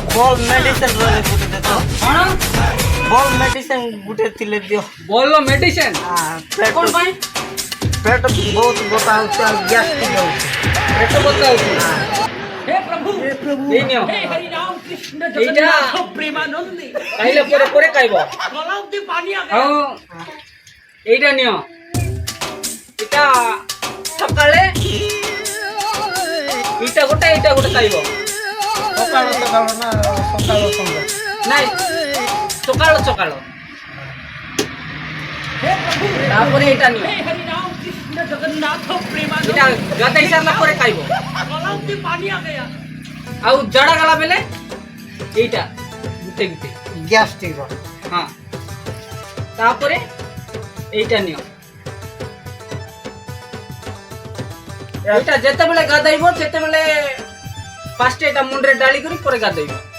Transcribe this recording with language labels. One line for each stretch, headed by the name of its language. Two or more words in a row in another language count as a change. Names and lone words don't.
Odia: ବୋଲ ମେଡିସିନ ବୋଲେ ଗୁଟେ ଦେ ତ କଣ ବୋଲ ମେଡିସିନ ଗୁଟେ ତିଲେ ଦିଅ ବୋଲ ମେଡିସିନ পেট କଣ ପାଇଁ পেট ବହୁତ ଗୋଟା ହଉଛି ଆଉ ଗ୍ୟାସ୍ ଟିକେ ହଉଛି ପେଟ ବଥା ହଉଛି
Hindi: हे प्रभु
Odia: ଏଇ ନିଅ
Hindi: हे हरि राम कृष्ण
Odia: ଏଇଟା
Hindi: जगन्नाथ प्रेमानंदी
Odia: ଖାଇଲା ପରେ ପରେ ଖାଇବ
Hindi: गलाव से पानी आ
Odia: ଆଉ ଏଇଟା ନିଅ ଏଇଟା ସକାଳେ ଏଇଟା ଗୋଟେ ଖାଇବ ସକାଳ ସକାଳ ନା ସକାଳ ସନ୍ଧ୍ୟା ନାଇଁ ସକାଳ
Hindi: हे प्रभु
Odia: ତାପରେ ଏଇଟା ନିଅ
Hindi: हे हरि राम कृष्ण जगन्नाथ
Odia: ଏଇଟା
Hindi: प्रेमानंदी
Odia: ଗାଧେଇ ସାରିଲା ପରେ ଖାଇବ
Hindi: गलाव से पानी आ गया
Odia: ଆଉ ଝାଡ଼ା ଗଲା ବେଲେ ଏଇଟା ଗୁଟେ ଗ୍ୟାସ୍ ଟିକେ ହଁ ତାପରେ ଏଇଟା ନିଅ ଏଇଟା ଯେତେବେଳେ ଗାଧେଇବ ସେତେବେଳେ ଫାଷ୍ଟ ଏଇଟା ମୁଣ୍ଡରେ ଡାଳି କରି ପରେ ଗାଧେଇବ